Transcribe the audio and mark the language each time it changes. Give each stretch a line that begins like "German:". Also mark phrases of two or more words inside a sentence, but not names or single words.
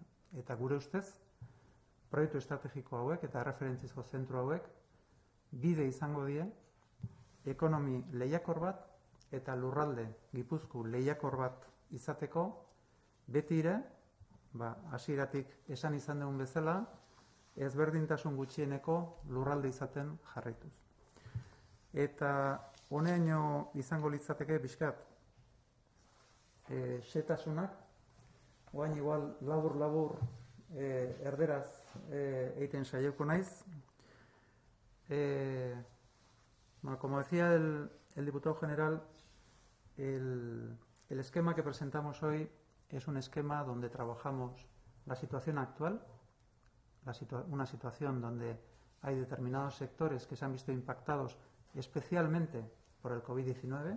Basque: Eta gure ustez, proiektu estrategiko hauek eta referentzizko zentru hauek bide izango die ekonomi lehiakor bat eta lurralde Gipuzkoa lehiakor bat izateko beti ere, hasieratik esan izan dugun bezala, ezberdintasun gutxieneko lurralde izaten jarraituz. Eta honeaino izango litzateke pixkat xetasunak, oain igual labur erderaz egiten saiatuko naiz.
Spanish: Como decía el diputado general, el esquema que presentamos hoy es un esquema donde trabajamos la situación actual, una situación donde hay determinados sectores que se han visto impactados especialmente por el COVID-19.